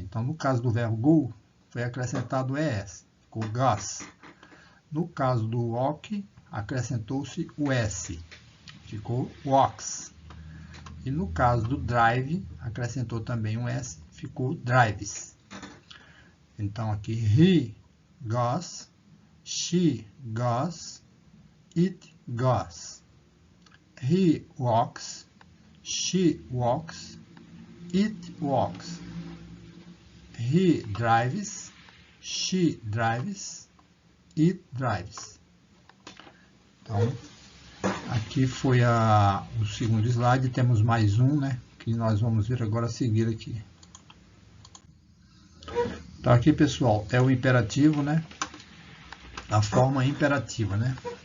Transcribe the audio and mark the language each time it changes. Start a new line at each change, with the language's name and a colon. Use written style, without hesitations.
Portuguese: Então, no caso do verbo go, foi acrescentado o ES, ficou goes. No caso do walk, acrescentou-se o S, ficou walks. E no caso do drive, acrescentou também um S, ficou drives. Então, aqui,
English: he goes, she goes, it goes. He walks, she walks, it walks. He drives, she drives, it drives.
Portuguese: Então, aqui foi o segundo slide. Temos mais um, né? Que nós vamos ver agora a seguir aqui. Então, aqui, pessoal, é o imperativo, né? A forma imperativa, né?